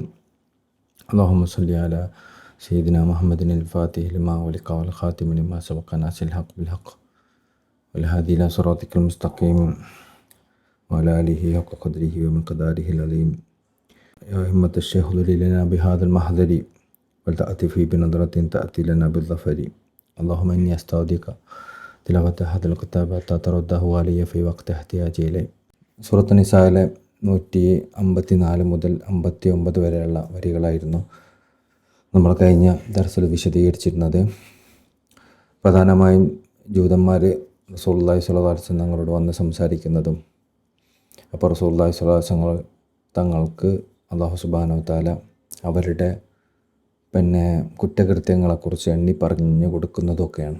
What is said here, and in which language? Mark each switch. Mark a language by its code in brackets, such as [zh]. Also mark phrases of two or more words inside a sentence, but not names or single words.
[ar] اللهم صل على سيدنا محمد الفاتح لما أغلق والخاتم لما سبق ناصر الحق بالحق والهادي إلى صراطك المستقيم وعلى آله حق قدره ومقداره العظيم. يا همة الشيخ اهدر لنا بهذا المحضر ولتأتي بنظرة تأتي لنا بالظفر. اللهم إني أستودعك تلاوة هذا الكتاب ترده علي في وقت احتياجي. [ml] സൂറത്ത് നിസായിലെ 154 മുതൽ 59 വരെയുള്ള വരികളായിരുന്നു നമ്മൾ കഴിഞ്ഞ ദർസിൽ വിശദീകരിച്ചിരുന്നത്. പ്രധാനമായും ജൂതന്മാർ റസൂലുള്ളാഹി [ar] صلى الله عليه وسلم [ml] തങ്ങളോട് വന്ന് സംസാരിക്കുന്നതും, അപ്പോൾ റസൂലുള്ളാഹി [ar] صلى الله عليه وسلم [ml] തങ്ങൾക്ക് അല്ലാഹു [ar] سبحانه وتعالى [ml] അവരുടെ കുറ്റകൃത്യങ്ങളെക്കുറിച്ച് എണ്ണി പറഞ്ഞു കൊടുക്കുന്നതൊക്കെയാണ്.